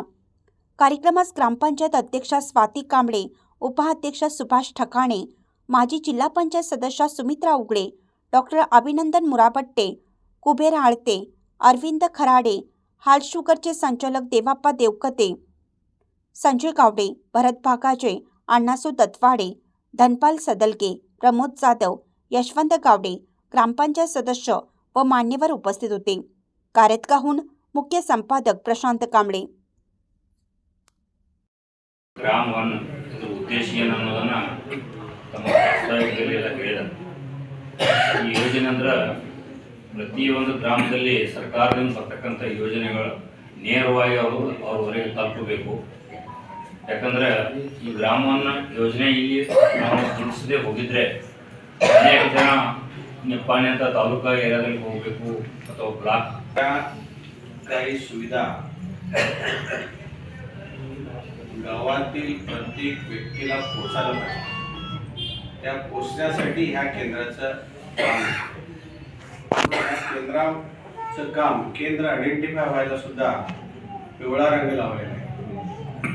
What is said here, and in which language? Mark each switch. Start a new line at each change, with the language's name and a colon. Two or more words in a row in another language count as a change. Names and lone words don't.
Marathi: कार्यक्रमास ग्रामपंचायत अध्यक्षा स्वाती कांबळे, उपाध्यक्ष सुभाष ठकाणे, माजी जिल्हा पंचायत सदस्य सुमित्रा उगडे, डॉक्टर अभिनंदन मुराबट्टे, कुबेर आळते, अरविंद खराडे, हाल शुगरचे संचालक देवाप्पा देवकते, संजय गावडे, भरत भागाजे, अण्णासू दत्वाडे, धनपाल सदलके, प्रमोद जाधव, यशवंत गावडे, ग्रामपंचायत सदस्य व मान्यवर उपस्थित होते. कारदगाहून मुख्य संपादक प्रशांत कांबळे.
Kannada: ಗ್ರಾಮವನ್ ಇದು ಉದ್ದೇಶ ಏನನ್ನೋದನ್ನು ತಮ್ಮ ಪ್ರಸ್ತಾವದಲ್ಲಿ ಎಲ್ಲ ಹೇಳಿದ್ದಾರೆ. ಈ ಯೋಜನೆ ಅಂದ್ರೆ ಪ್ರತಿಯೊಂದು ಗ್ರಾಮದಲ್ಲಿ ಸರ್ಕಾರದಿಂದ ಬರ್ತಕ್ಕಂಥ ಯೋಜನೆಗಳು ನೇರವಾಗಿ ಅವ್ರವರೆಗೆ ತಲುಪಬೇಕು. ಯಾಕಂದರೆ ಈ ಗ್ರಾಮವನ್ನ ಯೋಜನೆ ಇಲ್ಲಿ ನಾವು ತಿಳಿಸದೆ ಹೋಗಿದ್ರೆ ಅನೇಕ ಜನ ನಿಪ್ಪಾಣಿ ಅಂತ ತಾಲೂಕಾ ಏರಿಯಾದಲ್ಲಿ ಹೋಗಬೇಕು ಅಥವಾ ಬ್ಲಾಕ್
Marathi: काही सुविधा गावातील प्रत्येक व्यक्तीला पोचायला पाहिजे. त्या पोचण्यासाठी ह्या केंद्राचं काम केंद्राचं काम केंद्र आयडेंटिफाय व्हायला सुद्धा पिवळा रंग लावलेला आहे.